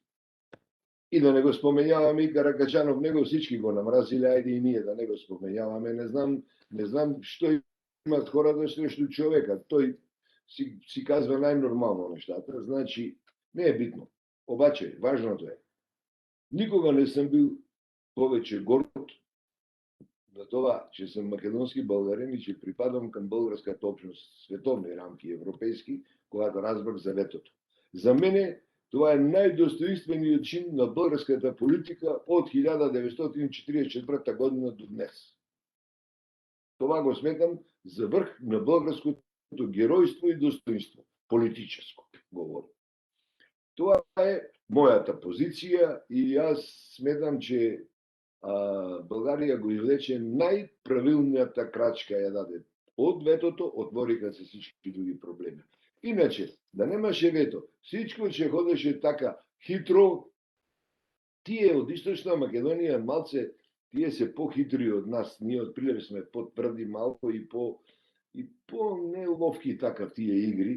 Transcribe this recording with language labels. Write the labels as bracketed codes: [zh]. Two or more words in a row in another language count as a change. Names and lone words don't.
[mk] И да не го споменјаваме и Каракачанов, него всички го намразиле, ајде и ние да не го споменјаваме, не знам што имат [bg] хората срещу човека, [mk] тој си казва најнормално нештата, значи не е битно. [bg] Обаче, важното е, никога [mk] не сум бил повеќе горд за тоа че сум македонски българин и че припадам кон българската општност, [bg] световни рамки, европейски, когато разбрах за ветото. [mk] За мене тоа е најдостоинствениот чин на българската политика од 1944 година до днес. Това го сметам за врх на българското геројство и достоинство, политическо говорим. Тоа е мојата позиција и јас сметам че Българија го извлече најправилната крачка ја даде. Од ветото отвориха се всички други проблеми. Иначе, да немаше вето, [bg] всичко че ходеше [mk] така хитро, тие од Источна Македонија малце, тие се похитри од нас, ние од Прилеп сме потврди малко и по неловки така тие игри.